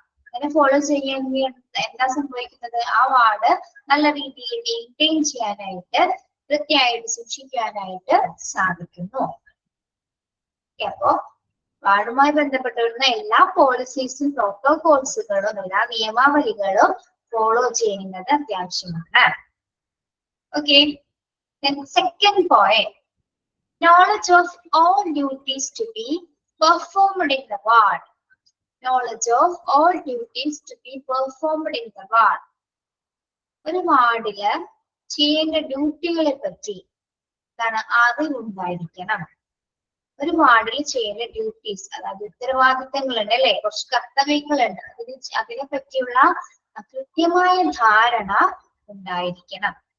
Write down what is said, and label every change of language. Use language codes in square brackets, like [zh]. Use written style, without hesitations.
[ml] അങ്ങനെ ഫോളോ ചെയ്യുന്ന എന്താ സംഭവിക്കുന്നത്? ആ വാർഡ് നല്ല രീതിയിൽ മെയിൻറ്റെയിൻ ചെയ്യാനായിട്ട്, വൃത്തിയായിട്ട് സൂക്ഷിക്കാനായിട്ട് സാധിക്കുന്നു. അപ്പോ വാർഡുമായി ബന്ധപ്പെട്ട് വരുന്ന എല്ലാ പോളിസീസും പ്രോട്ടോകോൾസുകളും എല്ലാ നിയമാവലികളും ഫോളോ ചെയ്യുന്നത് അത്യാവശ്യമാണ്. [en] Okay, second point, knowledge of all duties to be performed in the ward. Knowledge of all duties to be performed in the ward. [ml] ഒരു വാർഡില് ചെയ്യേണ്ട ഡ്യൂട്ടികളെ പറ്റി എന്താണ് അറിവുണ്ടായിരിക്കണം. ഒരു വാർഡിൽ ചെയ്യേണ്ട ഡ്യൂട്ടീസ്, അതായത് ഉത്തരവാദിത്തങ്ങളുണ്ട് അല്ലെ, കുറച്ച് കർത്തവ്യങ്ങളുണ്ട്, അതിനെ പറ്റിയുള്ള കൃത്യമായ ധാരണ ഉണ്ടായിരിക്കണം.